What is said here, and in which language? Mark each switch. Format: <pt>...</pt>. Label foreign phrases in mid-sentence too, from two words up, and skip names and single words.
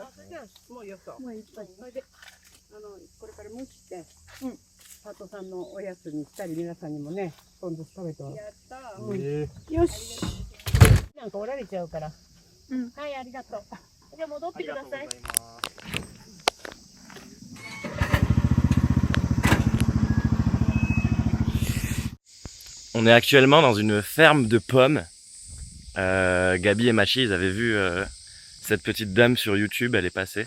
<ja>じゃあもうよそ。もういっぱい。それで、これから蒸して、パートさんのおやつにしたり、皆さんにもね、ポン酢食べてもらやったー。う。よし。なんかおられちゃうから。うん。はい、ありがとう。じゃあ戻ってください。</ja> <fr>On est actuellement dans une ferme de pommes. Gabi et Machi, ils avaient vu cette petite dame sur YouTube, elle est passée.</fr>